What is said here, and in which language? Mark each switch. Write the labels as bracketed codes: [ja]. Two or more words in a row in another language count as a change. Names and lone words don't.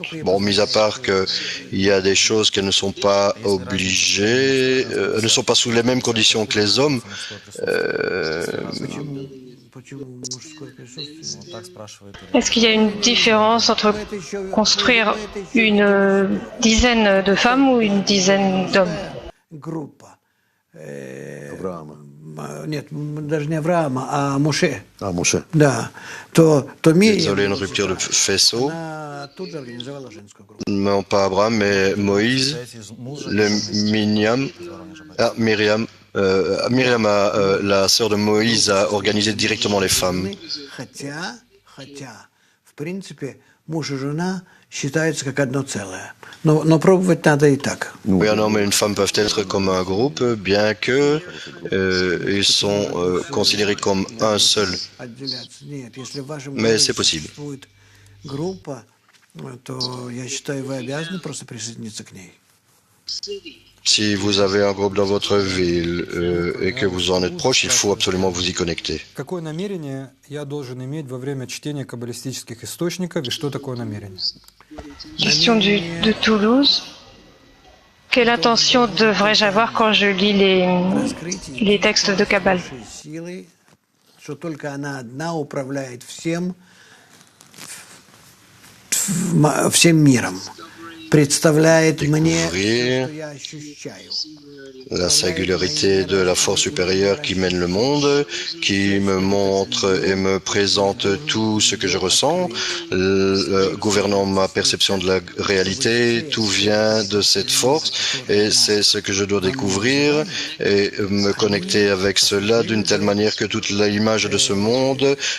[fr] Bon, mis à part qu'il y a des choses qui ne sont pas obligées, ne sont pas sous les mêmes conditions que les hommes. Est-ce qu'il y a une différence entre construire une dizaine de femmes ou une dizaine d'hommes? [ru] Нет, даже не Авраама, а Моше. А, Моше. Да. [fr] Désolé, une rupture de faisceau. Non, pas Abraham, mais Moïse, Myriam, la sœur de Moïse, a organisé directement les femmes. [ru] В принципе, муж и жена считаются как одно целое. Но пробовать надо и так. [fr] Oui, un homme et une femme peuvent être comme un groupe, bien que ils sont considérés comme un seul. Mais c'est possible. [ru] Группа, то я считаю, вы обязаны просто присоединиться к ней. [fr] Si vous avez un groupe dans votre ville et que vous en êtes proche, il faut absolument vous y connecter. [ru] Какое намерение я должен иметь во время чтения каббалистических источников и что такое намерение? [fr] Question de Toulouse. Quelle intention devrais-je avoir quand je lis les textes de Kabbale? [ru] Что только она одна управляет всем миром. представляет мне, [fr] découvrir [ru] что я ощущаю. [fr] la singularité de la force supérieure qui mène le monde, qui me montre et me présente tout ce que je ressens, gouvernant ma perception de la réalité, tout vient de cette force et c'est ce que je dois découvrir et me connecter avec cela d'une telle manière que toute l'image de ce monde,